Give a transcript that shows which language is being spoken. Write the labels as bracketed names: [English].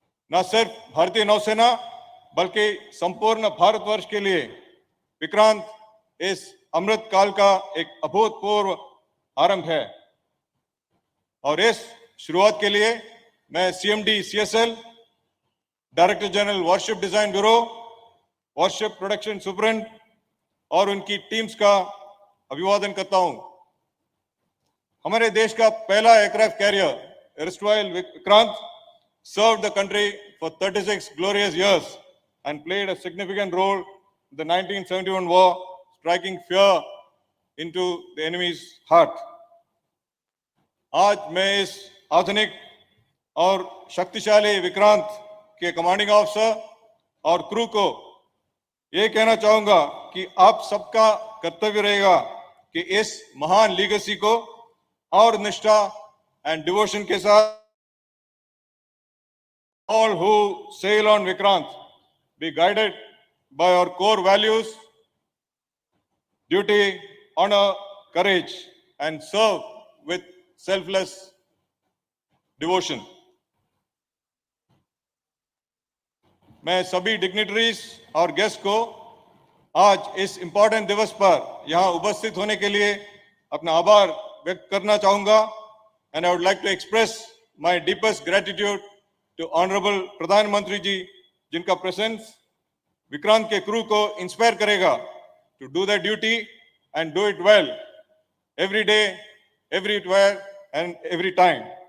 [Hindi] न सिर्फ भारतीय नौसेना बल्कि संपूर्ण भारतवर्ष के लिए विक्रांत इस अमृत काल का एक अभूतपूर्व आरंभ है और इस शुरुआत के लिए मैं CMD CSL, director general worship design bureau, worship production सुपरिंट और उनकी टीम्स का अभिवादन करता हूं। हमारे देश का पहला aircraft carrier [English] Erstwhile Vikrant served the country for 36 glorious years and played a significant role in the 1971 war, striking fear into the enemy's heart. [Hindi] आज मैं इस आधुनिक और शक्तिशाली विक्रांत के कमांडिंग ऑफिसर और क्रू को ये कहना चाहूंगा कि आप सबका कर्तव्य रहेगा कि इस महान लीगेसी को और निष्ठा [English] and devotion [Hindi] के साथ [English] all who sail on Vikrant be guided by our core values, duty, honor, courage, and serve with selfless devotion. [Hindi] मैं सभी डिग्निटरीज और गेस्ट को आज इस इंपॉर्टेंट दिवस पर यहां उपस्थित होने के लिए अपना आभार व्यक्त करना चाहूंगा [English] and I would like to express my deepest gratitude to honourable [Hindi] प्रधानमंत्री जी, जिनका प्रेजेंस विक्रांत के क्रू को इंस्पायर करेगा [English] To do the duty and do it well every day, everywhere and every time.